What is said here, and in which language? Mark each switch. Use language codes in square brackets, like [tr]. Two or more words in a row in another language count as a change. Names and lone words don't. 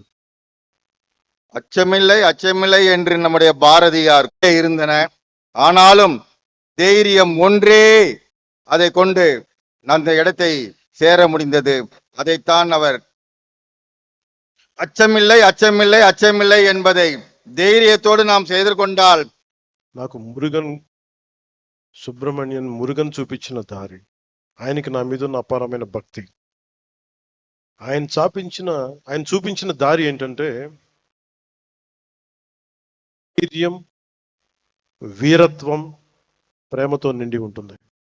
[ta] அச்சமில்லை அச்சமில்லை என்று நம்முடைய பாரதியார் இருந்தன. ஆனாலும் தைரியம் ஒன்றே அதை கொண்டு அந்த இடத்தை சேர முடிந்தது. அதைத்தான் அவர் அச்சமில்லை அச்சமில்லை அச்சமில்லை என்பதை தைரியத்தோடு நாம் செய்து கொண்டால். [te] నాకు సుబ్రహ్మణ్యన్ మురుగన్ చూపించిన దారి, ఆయనకి నా మీద ఉన్న అపారమైన భక్తి. ఆయన చూపించిన దారి ఏంటంటే ధైర్యం, వీరత్వం, ప్రేమతో నిండి ఉంటుంది.